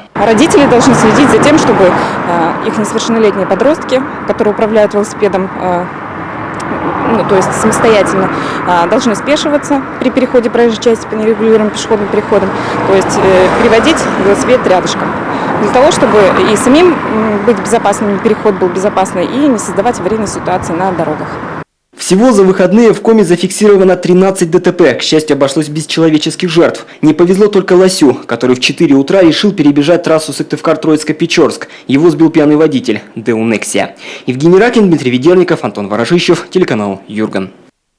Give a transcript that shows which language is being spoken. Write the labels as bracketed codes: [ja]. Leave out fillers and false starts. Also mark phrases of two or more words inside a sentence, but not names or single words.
[ru] Родители должны следить за тем, чтобы их несовершеннолетние подростки, которые управляют велосипедом, то есть самостоятельно, должны спешиваться при переходе проезжей части по нерегулируемым пешеходным переходам, то есть переводить велосипед рядышком, для того, чтобы и самим быть безопасным, переход был безопасный, и не создавать аварийные ситуации на дорогах. Всего за выходные в Коми зафиксировано 13 ДТП. К счастью, обошлось без человеческих жертв. Не повезло только Лосю, который в 4 утра решил перебежать трассу Сыктывкар-Троицко-Печорск. Его сбил пьяный водитель Деу Нексия. Евгений Ракин, Дмитрий Ведерников, Антон Ворожищев, телеканал Юрган.